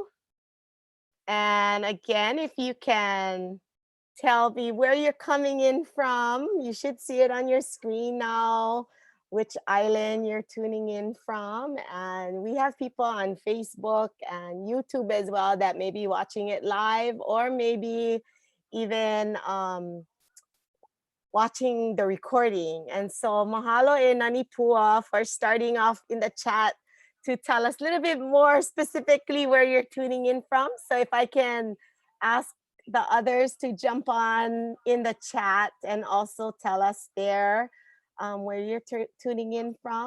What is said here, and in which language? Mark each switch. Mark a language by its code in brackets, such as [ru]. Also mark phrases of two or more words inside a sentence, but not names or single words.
[en] And again, if you can tell me where you're coming in from, you should see it on your screen now, which island you're tuning in from. And we have people on Facebook and YouTube as well that may be watching it live, or maybe even watching the recording. And so [haw] mahalo e [en] Nanipua for starting off in the chat to tell us a little bit more specifically where you're tuning in from. So if I can ask the others to jump on in the chat and also tell us there where you're tuning in from.